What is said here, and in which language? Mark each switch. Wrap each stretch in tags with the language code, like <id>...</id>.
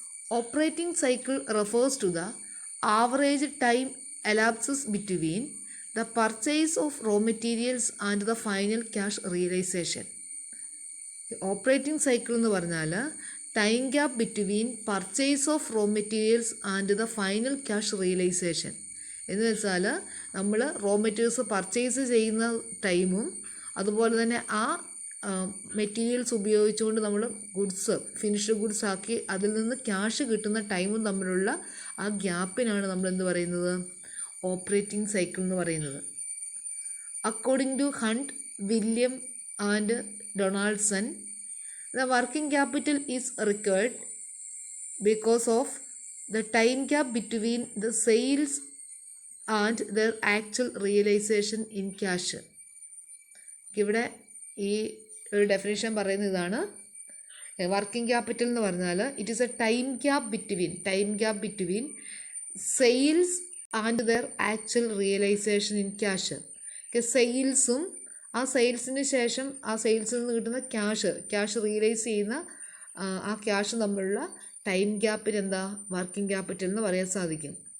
<en>Operating cycle refers to the average time elapses between the purchase of raw materials and the final cash realization. Operating cycle</en> <ml>എന്ന് പറഞ്ഞാൽ</ml> <en>Time gap between purchase of raw materials and the final cash realisation.</en> <ml>എന്ന് വെച്ചാൽ നമ്മൾ raw materials purchase ചെയ്യുന്ന ടൈമും അതുപോലെ തന്നെ ആ മെറ്റീരിയൽസ് ഉപയോഗിച്ചുകൊണ്ട് നമ്മൾ ഗുഡ്സ് ഫിനിഷ്ഡ് ഗുഡ്സ് ആക്കി അതിൽ നിന്ന് ക്യാഷ് കിട്ടുന്ന ടൈമും തമ്മിലുള്ള ആ ഗ്യാപ്പിനാണ് നമ്മൾ എന്ത് പറയുന്നത്, ഓപ്പറേറ്റിംഗ് സൈക്കിൾ എന്ന് പറയുന്നത്.</ml> <en>According to Hunt, William and Donaldson, the working capital is required because of the time gap between the sales and their actual realization in cash.</en> <ml>ഇവിടെ ഈ ഒരു ഡെഫിനിഷൻ പറയുന്ന ഇതാണ്.</ml> <en>working capital</en> <ml>എന്ന് പറഞ്ഞാൽ</ml> <en>It is a time gap between sales and their actual realisation in cash.</en> <ml>സെയിൽസും ആ സെയിൽസിന് ശേഷം ആ സെയിൽസിൽ നിന്ന് കിട്ടുന്ന ക്യാഷ് റിയലൈസ് ചെയ്യുന്ന ആ ക്യാഷ് തമ്മിലുള്ള ടൈം ഗ്യാപ്പിന് എന്താ വർക്കിംഗ് ക്യാപിറ്റൽ എന്ന് പറയാൻ സാധിക്കും.</ml>